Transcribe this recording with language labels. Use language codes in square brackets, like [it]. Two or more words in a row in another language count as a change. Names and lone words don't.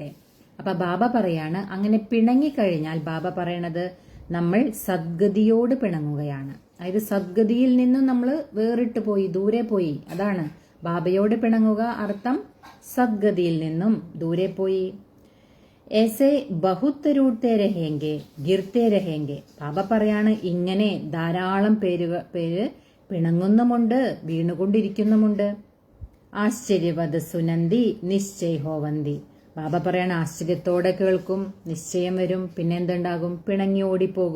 [ml] അപ്പൊ ബാബ പറയാണ്, അങ്ങനെ പിണങ്ങിക്കഴിഞ്ഞാൽ ബാബ പറയണത് നമ്മൾ സദ്ഗതിയോട് പിണങ്ങുകയാണ്. അതായത് സദ്ഗതിയിൽ നിന്നും നമ്മൾ വേറിട്ട് പോയി, ദൂരെ പോയി. അതാണ് ബാബയോട് പിണങ്ങുക, അർത്ഥം സദ്ഗതിയിൽ നിന്നും ദൂരെ പോയി. [hi] ऐसे बहुत रूटते रहेंगे गिरते रहेंगे. [ml] ബാബ പറയാണ്, ഇങ്ങനെ ധാരാളം പേര് പിണങ്ങുന്നുമുണ്ട്, വീണുകൊണ്ടിരിക്കുന്നുമുണ്ട്. [hi] आश्चर्यवत सुनंती निश्चय होवंती. [ml] ബാബ പറയാണ്, ആശ്ചര്യത്തോടെ കേൾക്കും, നിശ്ചയം വരും, പിന്നെ എന്തുണ്ടാകും, പിണങ്ങി ഓടിപ്പോകും.